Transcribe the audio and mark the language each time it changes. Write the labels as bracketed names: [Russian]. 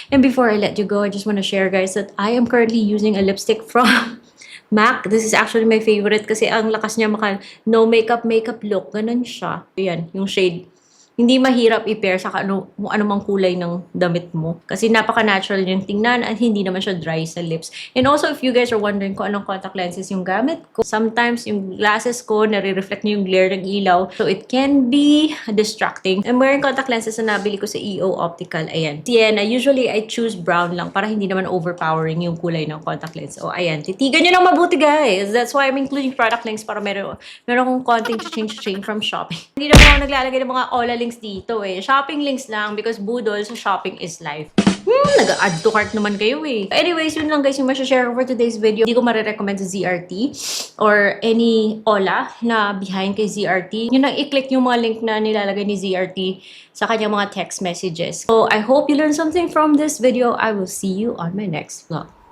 [English] And before I let you go, I just want to share guys that I am currently using a lipstick from MAC. This is actually my favorite [Filipino] kasi ang lakas niya [English] no makeup look. [Filipino] Ganun siya. Ayan, yung shade. Hindi mahirap i-pair sa kung ano mang kulay ng damit mo. Kasi napaka-natural yung tingnan at hindi naman siya dry sa lips. [English] And also, if you guys are wondering [Filipino] kung anong contact lenses yung gamit ko, sometimes yung glasses ko, nare-reflect niya yung glare ng ilaw. [English] So, it can be distracting. I'm wearing contact lenses [Filipino] na nabili ko sa EO Optical. Ayan. Sienna, [English] usually I choose brown [Filipino] lang para hindi naman overpowering yung kulay ng contact lens. O, ayan. Titigan nyo ng mabuti, guys. [English] That's why I'm including product links [Filipino] para meron akong konting [English] change from shopping. [Filipino] Hindi naman ako naglalagay ng mga OLA links dito eh. [English] Shopping links lang because budol sa shopping is life. [Filipino] Nag-add to cart naman kayo eh. Anyways, yun lang guys yung share ko [English] for today's video. [Filipino] Hindi ko marirecommend sa ZRT or any OLA na behind kay ZRT. Yun lang i-click yung mga link na nilalagay ni ZRT sa kanyang mga text messages. [English] So, I hope you learned something from this video. I will see you on my next vlog.